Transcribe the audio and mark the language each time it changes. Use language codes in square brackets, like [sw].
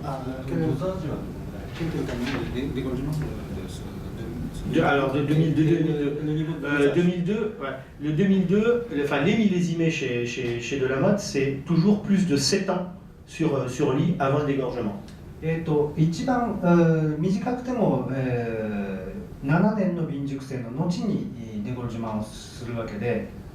[ja] ドザージはどのぐらい？ [fr] Alors de 2002, ouais, le 2002, enfin les millésimés chez De la Motte, c'est toujours plus de 7 ans sur lit avant le dégorgement. [ja] 一番短くても7年の瓶熟成の後にデゴルジュマンをするわけで。